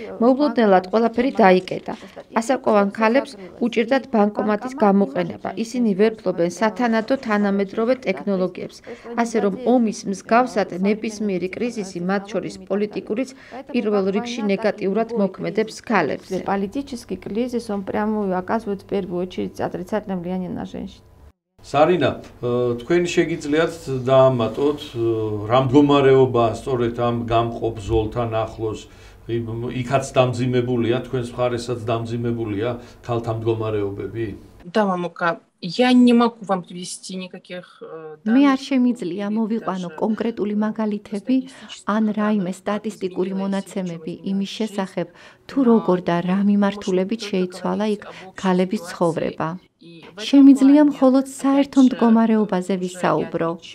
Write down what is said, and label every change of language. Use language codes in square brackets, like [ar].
[ka] მოულოდნელად ყველაფერი დაიკეტა. ასაკოვან ქალებს უჭირდათ ბანკომატის გამოყენება. ისინი ვერ ფლობენ სათანადო თანამედროვე ტექნოლოგიებს. ასე რომ ომის მსგავსად ნებისმიერი კრიზისი, მათ შორის პოლიტიკურიც, პირველ რიგში ნეგატიურად მოქმედებს ქალებზე. [ru] Политический кризис, он прямо оказывает в первую очередь отрицательное влияние на женщин. [ka] Сариნა, თქვენ შეგიძლიათ დაამატოთ რა მდგომარეობა სწორედ ამ გამყოფ ზოლთან ახლოს იქაც დამძიმებულია, თქვენს მხარესაც დამძიმებულია ქალთა მდგომარეობები? [ru] Да, мамука, я не могу вам привести никаких [ka] მე არ შემიძლია მოვიყვანო კონკრეტული მაგალითები ან რაიმე სტატისტიკური მონაცემები იმის შესახებ, თუ როგორ და რა მიმართულებით შეიცვალა იქ ქალების ცხოვრება. შემიძლია მხოლოდ საერთო მდგომარეობაზე ვისაუბრო.